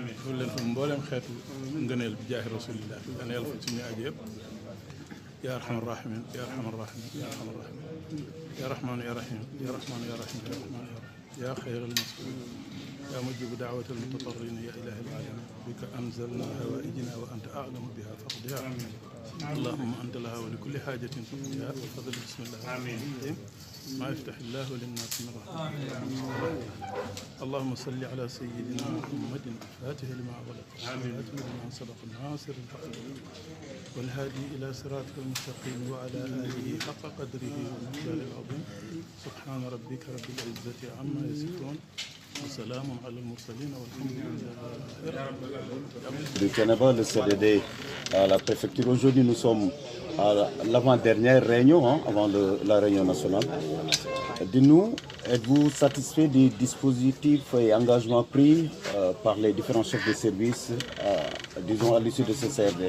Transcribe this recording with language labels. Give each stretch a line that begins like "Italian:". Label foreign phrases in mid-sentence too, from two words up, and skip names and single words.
Wolof: fu leen fa mboolem xeetu ngëneel bi jaahi rasulillah dana yàlla fa suñu aajo yëpp
Arabic: يا أرحم الراحمين يا أرحم الراحمين يا أرحم الراحمين يا رحمن يا رحيم يا رحمن يا رحيم يا رحمن يا رحيم يا خير المسؤول يا مجيب دعوة المضطرين يا إله العالمين بك أنزلنا حوائجنا وأنت أعلم بها فاقضها اللهم أنت لها ولكل حاجة فقدها وفضل بسم الله الرحمن الرحيم ما يفتح الله للناس من رحمة اللهم صل على سيدنا محمد الفاتح لما أغلق والخاتم لما سبق الناصر الحق والهادي إلى صراطك المستقيم وعلى آله حق قدره ومقداره العظيم سبحان ربك رب العزة عما يصفون وسلام على المرسلين والحمد لله.
French: De Thiénaba, le CDD à la préfecture. Aujourd'hui, nous sommes à l'avant-dernière réunion, avant la réunion nationale. Dis-nous, êtes-vous satisfait des dispositifs et engagements pris par les différents chefs de service, disons, à l'issue de ce CRD?